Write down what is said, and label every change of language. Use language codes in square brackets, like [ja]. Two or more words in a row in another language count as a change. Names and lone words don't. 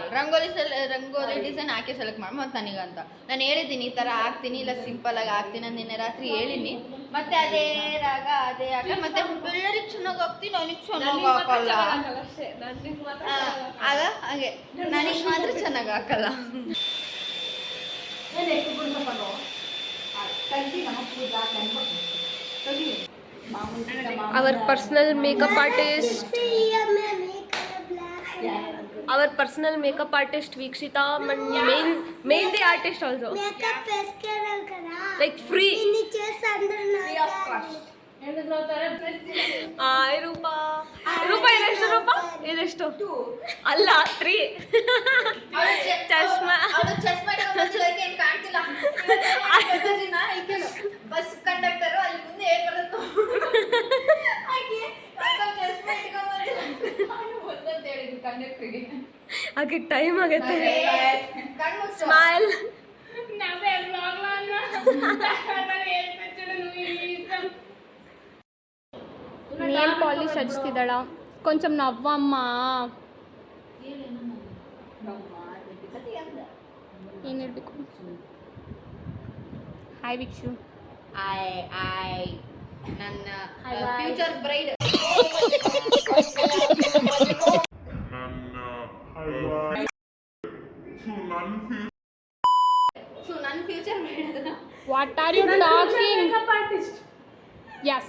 [kn] ರಂಗೋಲಿ ಡಿಸೈನ್ ಆಕೆ ಸೆಲೆಕ್ಟ್ ಮಾಡಿ ಮತ್ತೆ ನನಗಂತ ನಾನು ಹೇಳಿದ್ದೀನಿ ಈ ತರ ಹಾಕ್ತೀನಿ, ಇಲ್ಲ ಸಿಂಪಲ್ ಆಗಿ ಹಾಕ್ತೀನಿ ಅಂತ ನಿನ್ನೆ ರಾತ್ರಿ ಹೇಳಿನಿ. ಮತ್ತೆ ಅದೇ ರಾಗ ಅದೇ ಆಗ ಮತ್ತೆ ಎಲ್ಲರಿಗೂ ಚೆನ್ನಾಗಿ ಹಾಕ್ತೀನಿ, ನನಗೆ ಚೆನ್ನಾಗಿ ಹಾಕಲ್ಲ. ಆಗ ಹಾಗೆ ನನಗೆ ಮಾತ್ರ ಚೆನ್ನಾಗಿ ಹಾಕಲ್ಲ. [en] our personal makeup artist Vikshita, main artist also, like free of cost. [kn] ರೂಪಾ ಇದೆಷ್ಟು ಅಲ್ಲ 3 ಚಶ್ಮಾ ಕಾಣ್ತಿಲ್ಲ. [en] bus conductor [kn] ಅಲ್ಲಿ ಮುಂದೆ ಏನ್ ಬರುತ್ತೋ ಹಾಗೆ ಟೈಮ್ ಆಗತ್ತೆ. ಸ್ಮೈಲ್. [en] nail polish [te] హచ్చిదాడా కొంచెం నవ్వమ్మా. హాయ్ విక్షు. [kn] ನನ್ನ [en] future bride. [kn] ನನ್ನ [en] future bride. What are you talking? Makeup artist. Yes,